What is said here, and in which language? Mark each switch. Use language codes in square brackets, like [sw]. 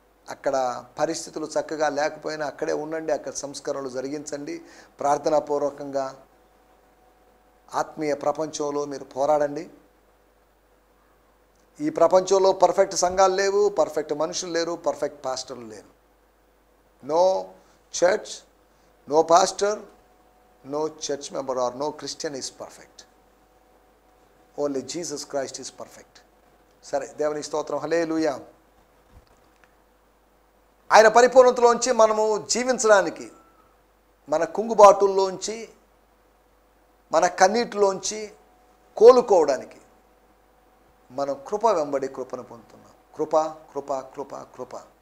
[te] అక్కడ పరిస్థితులు చక్కగా లేకపోయినా అక్కడే ఉండండి, అక్కడ సంస్కరణలు జరిగించండి. ప్రార్థనాపూర్వకంగా ఆత్మీయ ప్రపంచంలో మీరు పోరాడండి. ఈ ప్రపంచంలో పర్ఫెక్ట్ సంఘాలు లేవు, పర్ఫెక్ట్ మనుషులు లేరు, పర్ఫెక్ట్ పాస్టర్లు లేరు. [en] No church, no pastor, no church member or no Christian is perfect. Only Jesus Christ is perfect. [te] సరే, దేవుని స్తోత్రం. హల్లెలూయా. ఆయన పరిపూర్ణతలోంచి మనము జీవించడానికి, మన కుంగుబాటుల్లోంచి, మన కన్నీటిలోంచి కోలుకోవడానికి మనం కృప వెంబడి కృపను పొందుతున్నాం. కృప కృప కృప కృప.